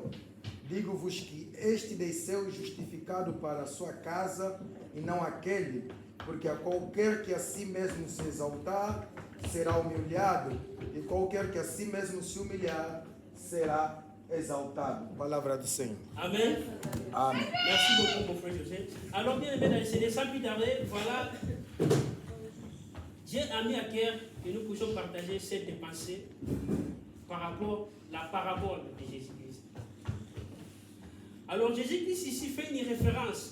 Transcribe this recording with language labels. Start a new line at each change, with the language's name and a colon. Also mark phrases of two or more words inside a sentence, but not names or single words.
Portuguese: Digo-vos que este desceu justificado para a sua casa, e não aquele, porque a qualquer que a si mesmo se exaltar, será humilhado, e qualquer que a si mesmo se humilhar, será exaltado. Palavra do Senhor. Amen. Amen.
French: Merci beaucoup, mon frère José. Alors, bien aimé dans le Seigneur, sans plus tarder, voilà, Dieu a mis à cœur que nous puissions partager cette pensée par rapport à la parabole de Jésus-Christ. Alors, Jésus-Christ ici fait une référence.